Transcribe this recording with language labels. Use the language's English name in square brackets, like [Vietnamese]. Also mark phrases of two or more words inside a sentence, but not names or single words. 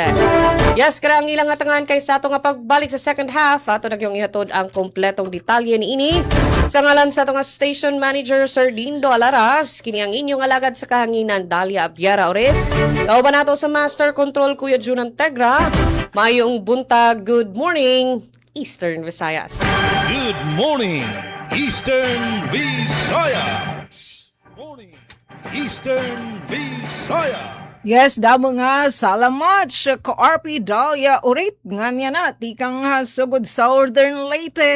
[Cebuano] Yes, kara ang ilang atangan kay sa ato nga pagbalik sa [English] second half. [Cebuano] Ato nagyong ihatod ang kompletong detalye ni ini. Sa ngalan sa ato nga [English] Station Manager [Cebuano] Sir Dindo Alaras, kini ang inyong alagad sa kahanginan Dalia Abiara ulit. Kauban nato sa [English] Master Control [Cebuano] Kuya Junan Tegra. Mayong buntag, [English] good morning, Eastern Visayas. Good morning, Eastern Visayas. Morning, Eastern Visayas. [Cebuano] Yes, damo nga salamat sa ka-RP Dalia urit nga niya na tikang sugod Southern Leyte.